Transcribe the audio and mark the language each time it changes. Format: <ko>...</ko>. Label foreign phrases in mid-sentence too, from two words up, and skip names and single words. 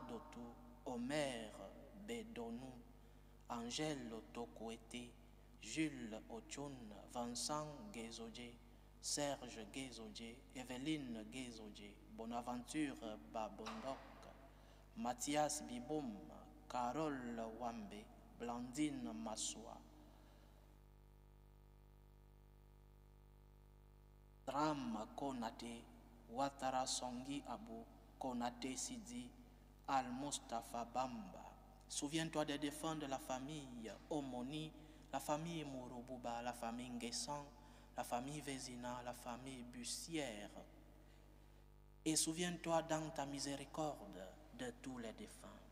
<fr>Dotou, Omer Bedonou, Angèle Tokouete, Jules Ochun, Vincent Guézodje, Serge Guézodje, Evelyne Guézodje, Bonaventure Babondok, Mathias Biboum, Carole Wambe, Blandine Massoua, Ram Konate, Ouattara Songi Abou, Konate Sidi, Al-Mustafa Bamba. Souviens-toi des défunts de la famille Omoni, la famille Mouroububa, la famille Nguessan, la famille Vézina, la famille Bussière. Et souviens-toi dans ta miséricorde de tous les défunts.</fr>